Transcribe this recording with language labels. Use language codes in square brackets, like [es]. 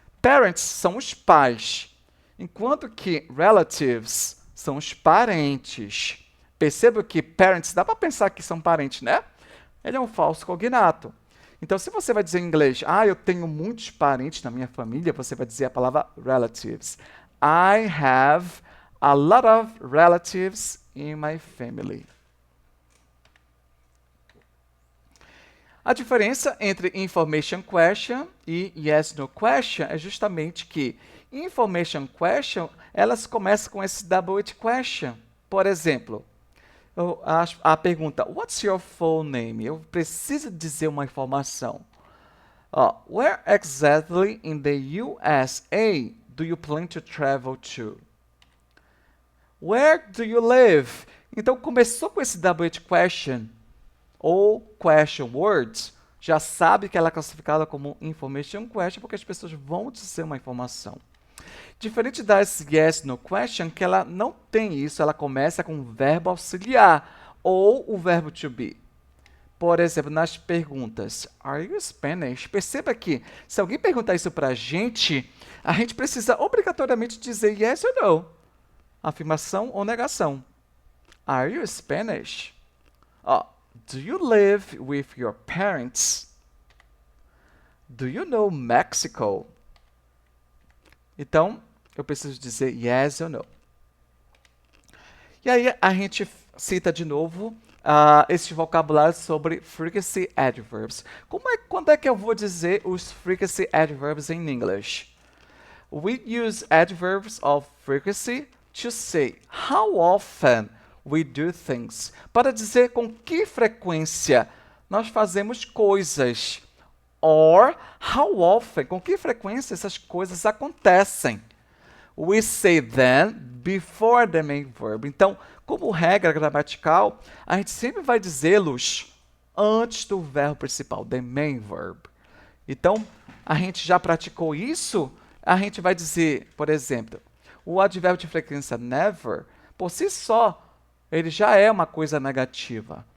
[pt] Parents são os pais, enquanto que relatives são os parentes. Perceba que parents, dá para pensar que são parentes, né? Ele é um falso cognato. Então, se você vai dizer em inglês, eu tenho muitos parentes na minha família, você vai dizer a palavra relatives. [en] I have a lot of relatives in my family. [pt] A diferença entre information question e yes, no question é justamente que information question, elas começam com esse double it question. Por exemplo, a pergunta, [en] what's your full name? [pt] Eu preciso dizer uma informação. [en] Where exactly in the USA do you plan to travel to? Where do you live? [pt] Então, começou com esse double it question, ou question words, já sabe que ela é classificada como information question, porque as pessoas vão dizer uma informação. Diferente das yes, no question, que ela não tem isso, ela começa com o verbo auxiliar, ou o verbo to be. Por exemplo, nas perguntas, [en] are you Spanish? [pt] Perceba que, se alguém perguntar isso para a gente precisa obrigatoriamente dizer yes ou no. Afirmação ou negação. [en] Are you Spanish? Do you live with your parents? Do you know Mexico? [pt] Então, eu preciso dizer yes ou no. E aí a gente cita de novo este vocabulário sobre frequency adverbs. Quando é que eu vou dizer os frequency adverbs em English? [en] We use adverbs of frequency to say how often we do things. [pt] Para dizer com que frequência nós fazemos coisas. [en] Or how often, [pt] com que frequência essas coisas acontecem. [en] We say them before the main verb. [pt] Então, como regra gramatical, a gente sempre vai dizê-los antes do verbo principal, [en] the main verb. [pt] Então, a gente já praticou isso, a gente vai dizer, por exemplo, o advérbio de frequência never, por si só, ele já é uma coisa negativa.